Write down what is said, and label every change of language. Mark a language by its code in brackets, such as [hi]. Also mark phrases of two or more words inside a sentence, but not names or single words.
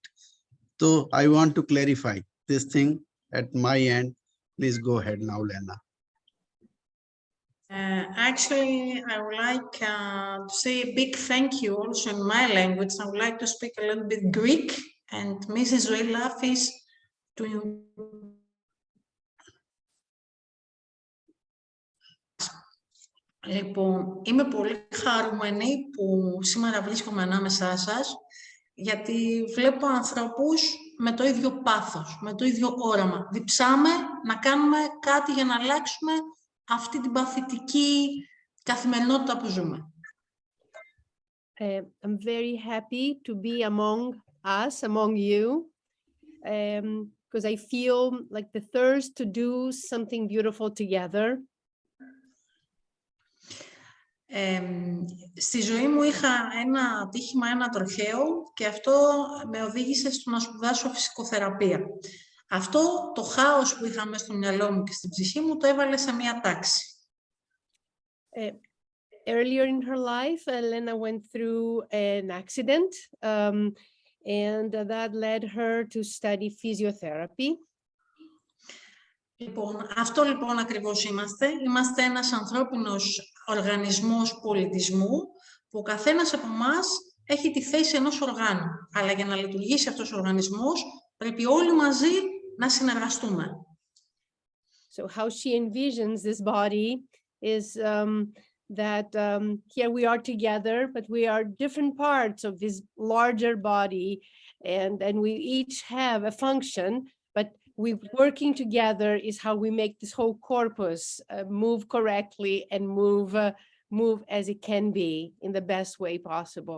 [en] So I want to clarify this thing at my end. Please go ahead now, Lena. Actually, I would like to say a big thank you also in my language. I would like to speak a little bit Greek, and Mrs. Zoilafis to. [el] Λοιπόν, είμαι πολύ χαρούμενη που σήμερα βρίσκομαι ανάμεσά σας, γιατί βλέπω ανθρώπους με το ίδιο πάθος, με το ίδιο όραμα. Διψάμε να κάνουμε κάτι για να αλλάξουμε αυτή την παθητική καθημερινότητα που ζούμε. [en] I'm very happy to be among us, among you, because I feel like the thirst to do something beautiful together. [el] Στη ζωή μου είχα ένα ατύχημα, ένα τροχαίο, και αυτό με οδήγησε στο να σπουδάσω φυσικοθεραπεία. Αυτό το χάος που είχα μέσα στο μυαλό μου και στην ψυχή μου το έβαλε σε μία τάξη. [en] Earlier in her life, Elena went through an accident, and that led her to study physiotherapy. [el] Λοιπόν, αυτό λοιπόν ακριβώς είμαστε. Είμαστε ένας ανθρώπινος οργανισμός πολιτισμού, που ο καθένας από εμάς έχει τη θέση ενός οργάνου. Αλλά για να λειτουργήσει αυτός ο οργανισμός, πρέπει όλοι μαζί να συνεργαστούμε. [en] So how she envisions this body is that here we are together, but we are different parts of this larger body, and we each have a function, but we working together is how we make this whole corpus move correctly and move as it can be in the best way possible.